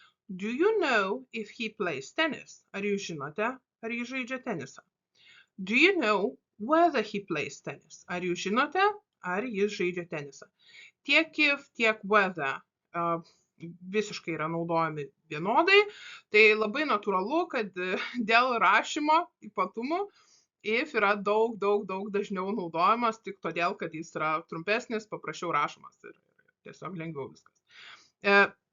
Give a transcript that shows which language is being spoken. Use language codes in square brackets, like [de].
[en] Do you know if he plays tennis? [lt] Ar jūs žinote, ar jis žaidžia tenisą? [en] Do you know whether he plays tennis? [lt] Ar jūs žinote, ar jis žaidžia tenisą? Tiek if, tiek whether visiškai yra naudojami vienodai. Tai labai natūralu, kad dėl rašymo ypatumų if yra daug dažniau naudojamas tik todėl, kad jis yra trumpesnis, paprasčiau rašomas ir tiesiog lengviau viskas.